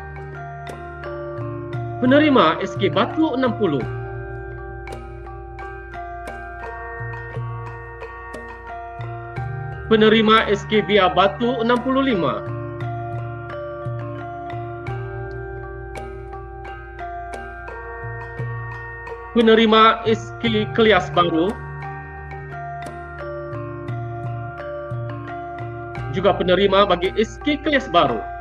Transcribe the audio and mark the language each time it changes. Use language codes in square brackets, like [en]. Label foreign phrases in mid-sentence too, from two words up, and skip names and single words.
[ms] penerima SK Batu 60, penerima SK Bia Batu 65, penerima SK Kelias Baru, juga penerima bagi SK Kelias Baru.